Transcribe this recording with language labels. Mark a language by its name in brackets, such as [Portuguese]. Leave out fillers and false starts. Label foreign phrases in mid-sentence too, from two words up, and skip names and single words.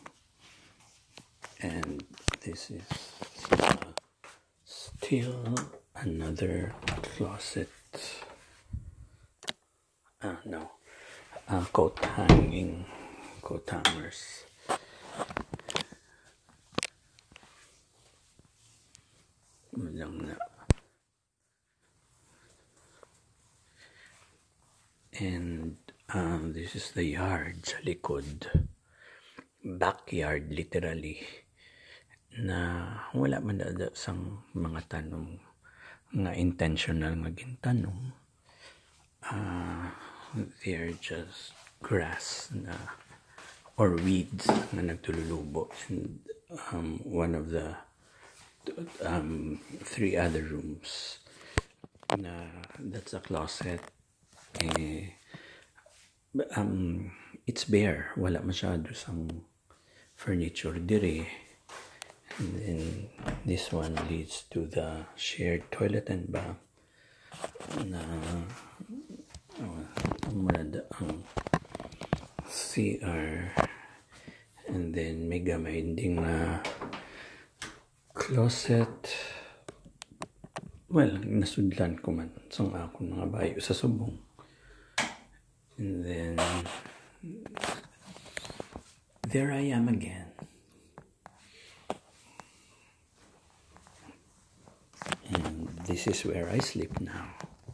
[English] And this is still another closet. No. Coat hanging. Coat hangers. [Hiligaynon] Walang na. [English] And this is the yard [Hiligaynon] sa likod. [English] Backyard literally. [Hiligaynon] Na wala man dada sang mga tanong nga intentional nga gintanong. [English] They're just grass na or weeds [Hiligaynon] na nagtululubo, [English] and one of the 3 other rooms na that's a closet. It's bare, [Hiligaynon] wala masyado sang furniture dire. [English] And then this one leads to the shared toilet and bath [Hiligaynon] na ang CR, [English] and then [Hiligaynon] may gamay ding [English] closet. Well, [Hiligaynon] nasudlan ko man sang akong mga bayo sa subong. [English] And then there I am again. And this is where I sleep now.